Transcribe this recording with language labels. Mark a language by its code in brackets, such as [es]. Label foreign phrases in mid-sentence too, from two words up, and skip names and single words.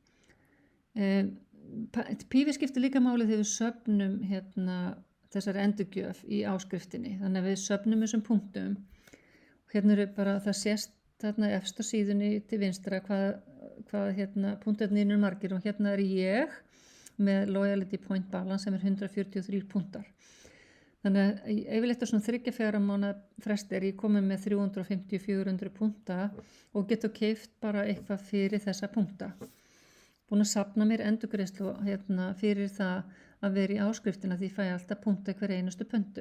[is] Pífi skiptir líka máli þegar við söfnum þessari endurgjöf í áskriftinni, þannig að við söfnum þessum punktum. Hérna eru bara, það sést þarna efst á síðunni til vinstra hvað punktarnir eru margir og hérna er ég með [en] loyalty point balance [is] sem er 143 punktar. Þannig að yfirleitt á svona 3-4 mánaða fresti ég komið með 350-400 punkta og get keypt bara eitthvað fyrir þessa punkta. Búin að safna mér endurgreiðslu fyrir það að vera í áskriftina því ég fæ alltaf punkta hver einustu pöntun.